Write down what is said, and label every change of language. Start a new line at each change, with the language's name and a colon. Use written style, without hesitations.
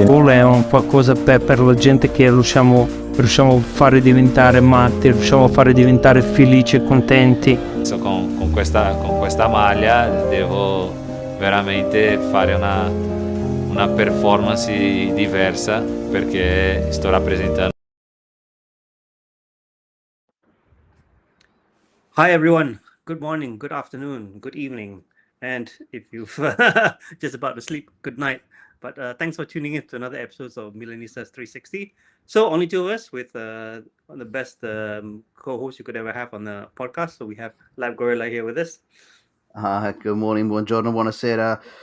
Italian: Il gol è un qualcosa per la gente che riusciamo a fare diventare matti, riusciamo a fare diventare felici e contenti. Con questa maglia devo veramente fare una performance diversa perché sto rappresentando.
English: Hi everyone, good morning, good afternoon, good evening, and if you've just about to sleep, good night. But thanks for tuning in to another episode of Milanistas 360. So only two of us with one of the best co-hosts you could ever have on the podcast. So we have Lab Gorilla here with us. Good morning,
Italian: buongiorno, buonasera.